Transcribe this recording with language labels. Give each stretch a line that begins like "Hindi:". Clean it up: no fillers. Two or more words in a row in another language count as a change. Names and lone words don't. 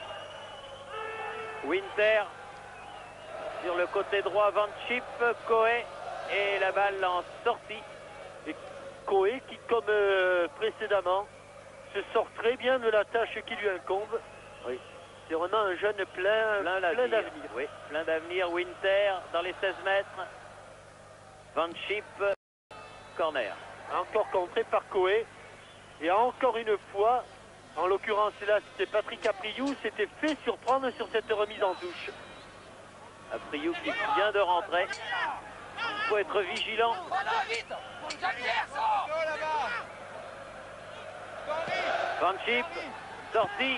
French: Winter sur le côté droit, Van Schip, Coe et la balle en sortie. Et Coe qui, comme précédemment, se sort très bien de la tâche qui lui incombe. Oui. C'est vraiment un jeune plein d'avenir. Oui, plein d'avenir. Winter dans les 16 mètres. Van Schip, corner. Encore contré par Coe. Et encore une fois, en l'occurrence là c'était Patrick Apriou, s'était fait surprendre sur cette remise en touche. Apriou qui vient de rentrer. Il faut être vigilant. Van Schip, sorti.